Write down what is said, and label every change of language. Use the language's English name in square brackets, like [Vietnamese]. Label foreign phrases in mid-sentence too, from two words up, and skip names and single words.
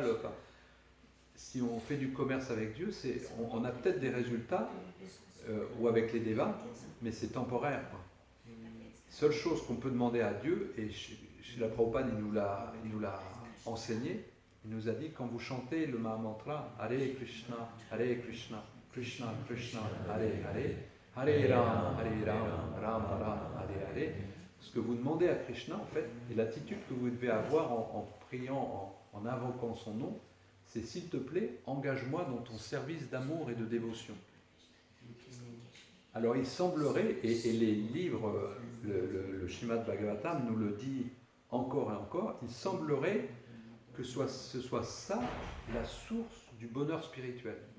[French] Enfin, si on fait du commerce avec Dieu, on a peut-être des résultats, ou avec les dévas, mais c'est temporaire. Quoi. Seule chose qu'on peut demander à Dieu, et Srila Prabhupada il nous l'a enseigné, il nous a dit, quand vous chantez le Mahamantra, Hare Krishna, Krishna Krishna, Hare Hare, Hare Rama, Rama Rama, Hare Hare, ce que vous demandez à Krishna, en fait, et l'attitude que vous devez avoir en priant, en invoquant son nom, c'est s'il te plaît, engage-moi dans ton service d'amour et de dévotion. Alors il semblerait, et les livres, le Srimad Bhagavatam nous le dit encore et encore, il semblerait que ce soit ça la source du bonheur spirituel.